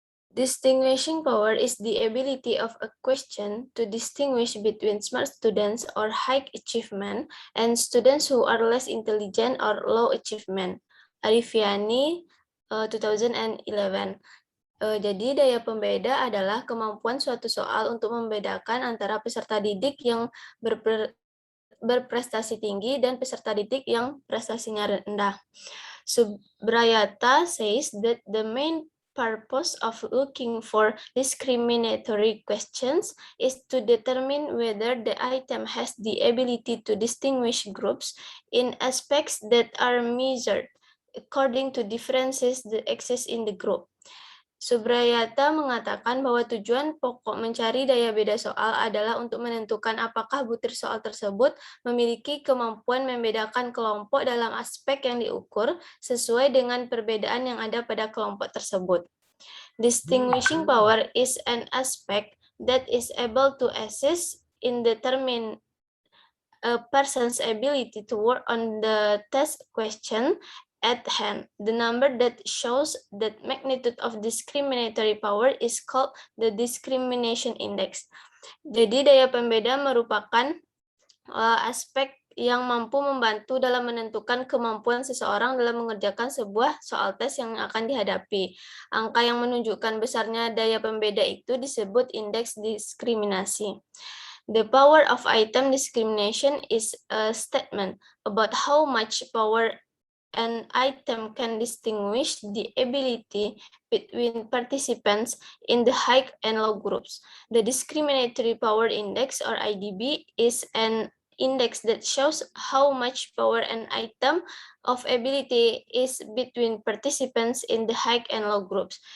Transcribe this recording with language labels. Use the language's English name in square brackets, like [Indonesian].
[English] Distinguishing power is the ability of a question to distinguish between smart students or high achievement and students who are less intelligent or low achievement. Arifiani, 2011. [Indonesian] Jadi daya pembeda adalah kemampuan suatu soal untuk membedakan antara peserta didik yang berprestasi tinggi dan peserta didik yang prestasinya rendah. [English] Subrayata says that the main purpose of looking for discriminatory questions is to determine whether the item has the ability to distinguish groups in aspects that are measured according to differences that exist in the group. [Indonesian] Subrayata mengatakan bahwa tujuan pokok mencari daya beda soal adalah untuk menentukan apakah butir soal tersebut memiliki kemampuan membedakan kelompok dalam aspek yang diukur sesuai dengan perbedaan yang ada pada kelompok tersebut. [English] Distinguishing power is an aspect that is able to assist in determining a person's ability to work on the test question at hand. The number that shows the magnitude of discriminatory power is called the discrimination index. [Indonesian] Jadi daya pembeda merupakan aspek yang mampu membantu dalam menentukan kemampuan seseorang dalam mengerjakan sebuah soal tes yang akan dihadapi. Angka yang menunjukkan besarnya daya pembeda itu disebut indeks diskriminasi. [English] The power of item discrimination is a statement about how much power an item can distinguish the ability between participants in the high and low groups. The discriminatory power index, or IDB, is an index that shows how much power an item of ability is between participants in the high and low groups.